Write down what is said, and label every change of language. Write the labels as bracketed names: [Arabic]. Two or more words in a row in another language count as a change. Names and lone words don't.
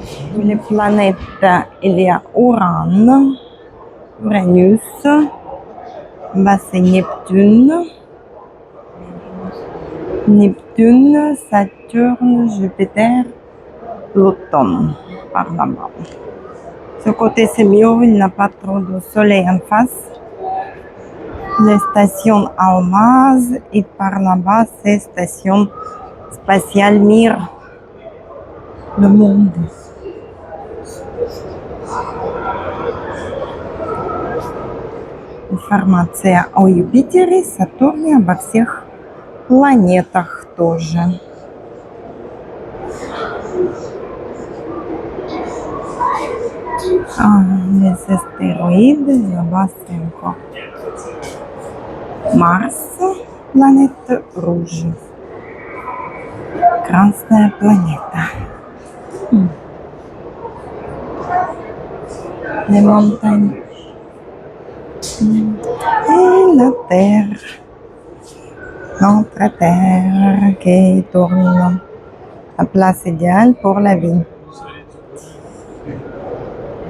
[French] Les planètes, il y a Uran, Uranus, c'est Neptune, Saturne, Jupiter, Pluton, par là-bas. Ce côté c'est mieux, il n'a pas trop de soleil en face. Les stations Almaz et par là-bas c'est station spatiale Mir, le monde. [Russian] Информация о Юпитере, Сатурне, обо всех планетах тоже. [French] Les astéroïdes, là-bas c'est encore Mars, planète rouge. [Russian] Красная планета. [French] Les montagnes. Et la Terre. Notre Terre qui tourne. La place idéale pour la vie.